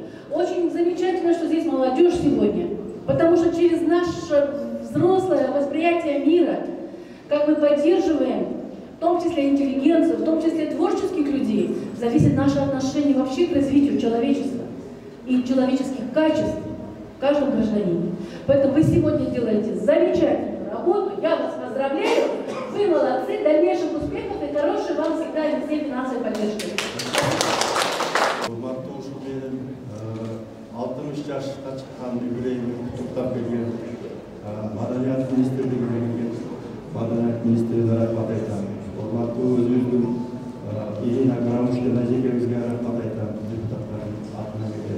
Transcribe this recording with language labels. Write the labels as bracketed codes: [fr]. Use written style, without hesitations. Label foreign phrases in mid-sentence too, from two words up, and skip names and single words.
[ru] Очень замечательно, что здесь молодежь сегодня. Потому что через наше взрослое восприятие мира, как мы поддерживаем, в том числе интеллигенцию, в том числе творческих людей, зависит наше отношение вообще к развитию человечества и человеческих качеств в каждом гражданине. Поэтому вы сегодня делаете замечательную работу. Я вас поздравляю. Вы молодцы. Дальнейших успехов и хорошей вам всегда везде финансовой поддержки. [ky] Алтымыш жашка чыккан юбилейini куттуктап берген Маданият министрлигине келген Маданият министрine рахмат айтам. Урматтуу өзүбүздүн Ирина Грамушкина эжекебизге рахмат айтам, депутаттардын атынан келген.